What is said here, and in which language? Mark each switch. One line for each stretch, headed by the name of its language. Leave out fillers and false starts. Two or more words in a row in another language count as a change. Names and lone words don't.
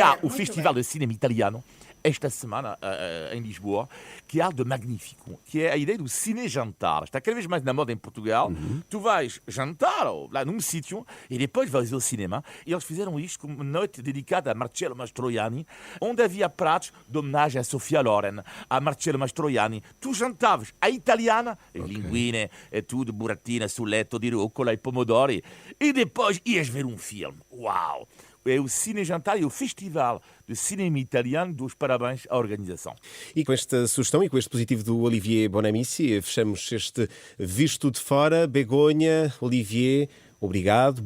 Portuguese: e há o Festival de Cinema Italiano esta semana em Lisboa, que há de magnífico, que é a ideia do cine-jantar. Está cada vez mais na moda em Portugal. Tu vais jantar lá num sítio e depois vais ao cinema. E eles fizeram isto com uma noite dedicada a Marcello Mastroianni, onde havia pratos de homenagem a Sofia Loren, a Marcello Mastroianni. Tu jantavas a italiana, linguine, e tudo, buratina,
Italian: suletto di rucola e pomodori.
Portuguese: E depois ias ver um filme. Uau! É o Cine Jantar e o Festival de Cinema Italiano. Dos parabéns à organização. E com esta sugestão e com este positivo do Olivier Bonamici, fechamos este Visto de Fora. Begonha, Olivier, obrigado.